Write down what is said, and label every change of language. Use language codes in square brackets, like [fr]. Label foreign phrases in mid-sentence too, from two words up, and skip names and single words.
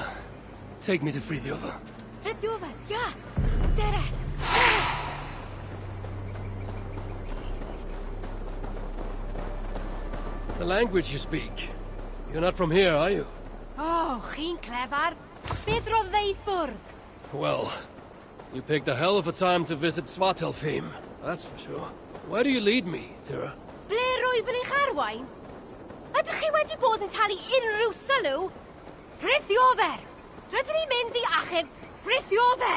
[en] Take me to Friðjova. Friðjova, yeah. Dere. The language you speak. You're not from here, are you? [cy] Oh, chi'n clever. Beth roedd ei ffwrdd? [en] Well, you picked a hell of a time to visit Svartalfheim, that's for sure. Where do you lead me, Tira? [cy] Ble rwyf yn eich arwain? Ydych chi wedi bod yn talu unrhyw sylw? Friðjofer! Rydyn ni'n mynd I achub Friðjofer!